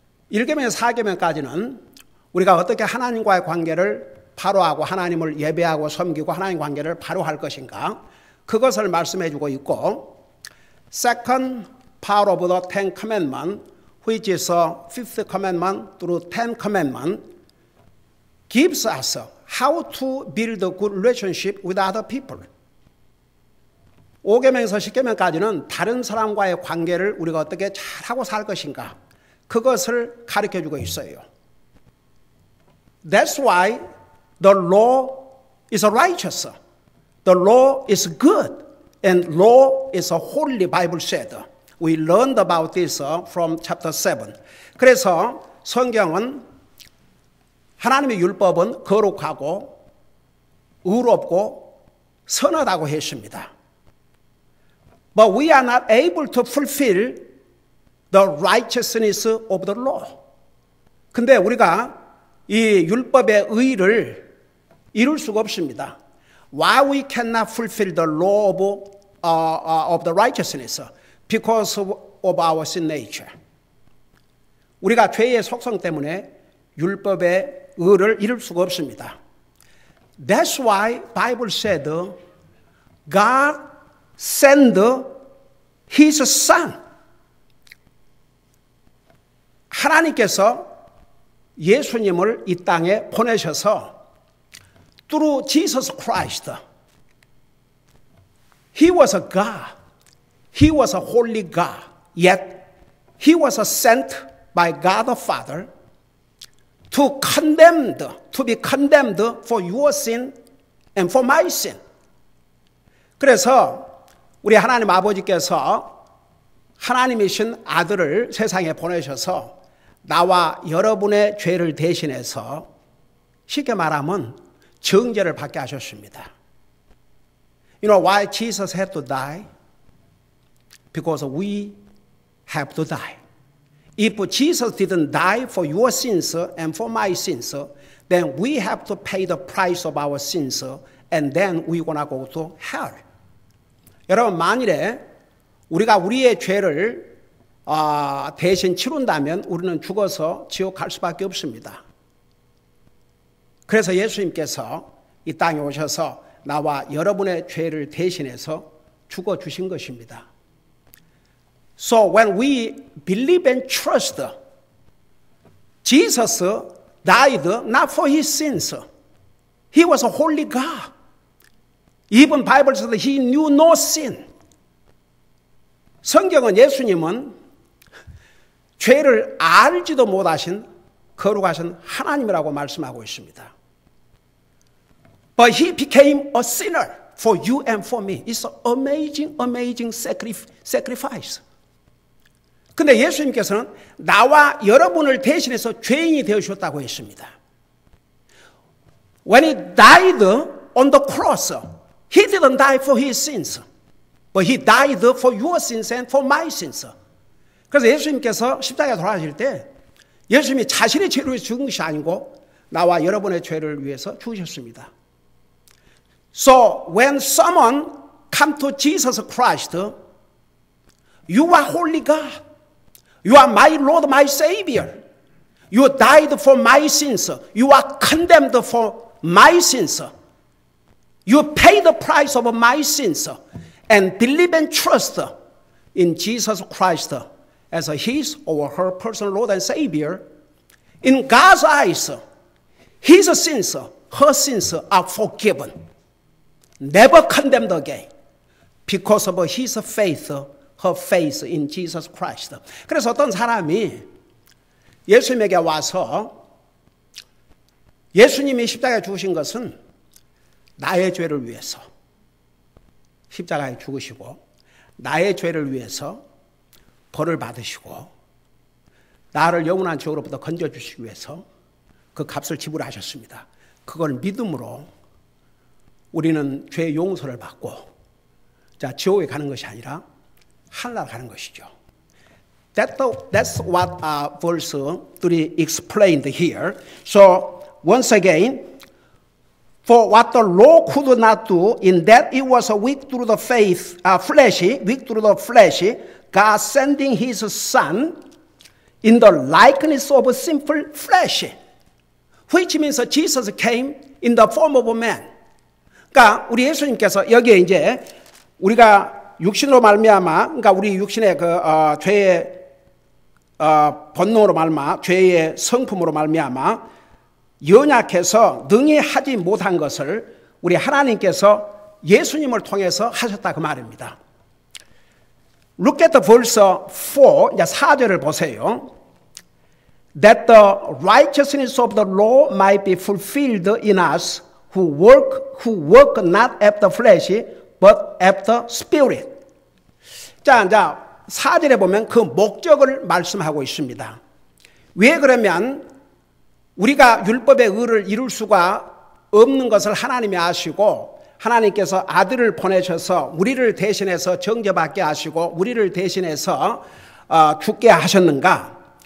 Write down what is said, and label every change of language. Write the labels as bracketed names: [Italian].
[Korean] 1계명, 4계명까지는 우리가 어떻게 하나님과의 관계를 바로하고 하나님을 예배하고 섬기고 하나님 관계를 바로할 것인가, 그것을 말씀해 주고 있고, [English] Second part of the Ten Commandments, which is a fifth commandment through Ten Commandments, gives us how to build a good relationship with other people. [Korean] 5계명에서 10계명까지는 다른 사람과의 관계를 우리가 어떻게 잘하고 살 것인가, 그것을 가르쳐주고 있어요. [English] That's why the law is righteous. The law is good. And law is a holy, Bible said. We learned about this from chapter 7. [Korean] 그래서 성경은 하나님의 율법은 거룩하고 의롭고 선하다고 했습니다. [English] But we are not able to fulfill the righteousness of the law. [Korean] 근데 우리가 이 율법의 의를 이룰 수가 없습니다. [English] Why we cannot fulfill the law of the righteousness? Because of our sin nature. [Korean] 우리가 죄의 속성 때문에 율법의 의를 이룰 수가 없습니다. [English] That's why Bible said God send His Son. [Korean] 하나님께서 예수님을 이 땅에 보내셔서 [English] through Jesus Christ, He was a God. He was a holy God. Yet He was sent by God the Father to be condemned for your sin and for my sin. [Korean] 그래서 우리 하나님 아버지께서 하나님이신 아들을 세상에 보내셔서 나와 여러분의 죄를 대신해서 쉽게 말하면 정죄를 받게 하셨습니다. [English] You know why Jesus had to die? Because we have to die. If Jesus didn't die for your sins and for my sins, then we have to pay the price of our sins and then we're gonna go to hell. [Korean] 여러분, 만일에 우리가 우리의 죄를 대신 치룬다면 우리는 죽어서 지옥 갈 수밖에 없습니다. 그래서 예수님께서 이 땅에 오셔서 나와 여러분의 죄를 대신해서 죽어주신 것입니다. [English] So when we believe and trust, Jesus died not for his sins. He was a holy God. Even Bible says he knew no sin. [Korean] 성경은 예수님은 죄를 알지도 못하신 거룩하신 하나님이라고 말씀하고 있습니다. [English] But he became a sinner for you and for me. It's an amazing, amazing sacrifice. [Korean] 근데 예수님께서는 나와 여러분을 대신해서 죄인이 되어주셨다고 했습니다. [English] When he died on the cross, he didn't die for his sins. But he died for your sins and for my sins. [Korean] 그래서 예수님께서 십자가에 돌아가실 때 예수님이 자신의 죄를 위해서 죽은 것이 아니고 나와 여러분의 죄를 위해서 죽으셨습니다. [English] So when someone come to Jesus Christ, you are holy God. You are my Lord, my Savior. You died for my sins. You are condemned for my sins. You pay the price of my sins. And believe and trust in Jesus Christ as his or her personal Lord and Savior. In God's eyes, his sins, her sins are forgiven. Never condemned again. Because of his faith, her faith in Jesus Christ. [Korean] 그래서 어떤 사람이 예수님에게 와서 예수님이 십자가에 죽으신 것은 나의 죄를 위해서 십자가에 죽으시고 나의 죄를 위해서 벌을 받으시고 나를 영원한 지옥으로부터 건져주시기 위해서 그 값을 지불하셨습니다. 그걸 믿음으로 우리는 죄의 용서를 받고 지옥에 가는 것이 아니라 하늘나라 가는 것이죠. [English] That's what verse 3 explained here. So once again, for what the law could not do, in that it was weak through the weak through the flesh, God sending his Son in the likeness of a sinful flesh, which means Jesus came in the form of a man. [Korean] 그러니까 우리 예수님께서 여기에 이제 우리가 육신으로 말미암아, 그러니까 우리 육신의 죄의 본능으로 말미암아, 죄의 성품으로 말미암아 연약해서 능히 하지 못한 것을 우리 하나님께서 예수님을 통해서 하셨다 그 말입니다. [English] Look at the verse 4, [Korean] 이제 4절을 보세요. [English] That the righteousness of the law might be fulfilled in us who work not after flesh, but after spirit. [Korean] 자, 4절에 보면 그 목적을 말씀하고 있습니다. 왜 그러면 우리가 율법의 의를 이룰 수가 없는 것을 하나님이 아시고 하나님께서 아들을 보내셔서 우리를 대신해서 정죄받게 하시고 우리를 대신해서 죽게 하셨는가?